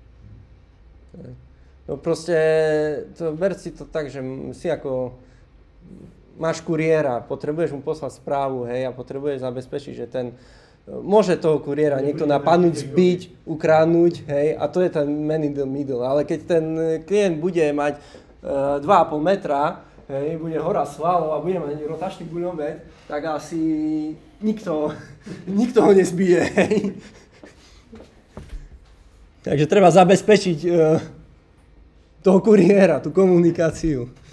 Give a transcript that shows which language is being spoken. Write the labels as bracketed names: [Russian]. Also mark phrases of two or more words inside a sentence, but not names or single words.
[Slovak] No proste, ber si to tak, že si ako... Máš kuriéra, potrebuješ mu poslať správu, hej, a potrebuješ zabezpečiť, že ten... Môže toho kuriéra niekto napadnúť, zbiť, ukradnúť, hej, a to je ten [English] man in the middle. [Slovak] Ale keď ten klient bude mať 2,5 metra, hej, bude hora svalov a bude mať rotačný guľomet, tak asi nikto ho nezbije, hej. Takže treba zabezpečiť toho kuriéra, tú komunikáciu.